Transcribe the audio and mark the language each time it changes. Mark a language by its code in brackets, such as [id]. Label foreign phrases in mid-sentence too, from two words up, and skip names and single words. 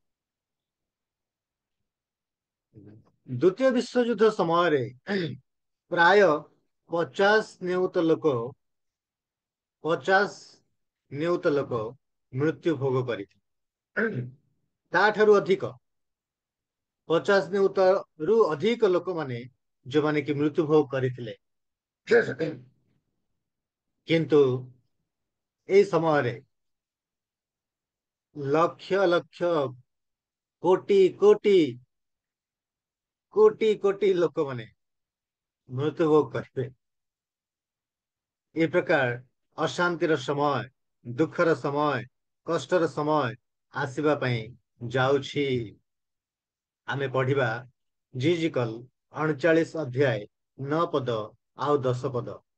[or] ଦ୍ୱିତୀୟ ବିଶ୍ୱ ଯୁଦ୍ଧ ସମୟ ରେ ପ୍ରାୟ 50 ନିୟୁତ ଲୋକ ମୃତ୍ୟୁ ଭୋଗ କରି ତାଠାରୁ ଅଧିକ 50 ନିୟୁତ ରୁ ଅଧିକ ଲୋକ ମାନେ ଯେଉଁ ମାନେ କି ମୃତ୍ୟୁ ଭୋଗ କରିଥିଲେ କିନ୍ତୁ ଏ ସମୟ ରେ ଲକ୍ଷ ଲକ୍ଷ କୋଟି କୋଟି କୋଟି କୋଟି ଲୋକ ମାନେ ମୃତ୍ୟୁ ଭୋଗ କରିବେ। ଏ ପ୍ରକାର ଅଶାନ୍ତିର ସମୟ ଦୁଃଖର ସମୟ କଷ୍ଟର ସମୟ ଆସିବା ପାଇଁ ଯାଉଛି। ଆମେ ପଢ଼ିବା ଯିହିଜିକଲ 39 ଅଧ୍ୟାୟ 9 ପଦ ଆଉ 10 ପଦ।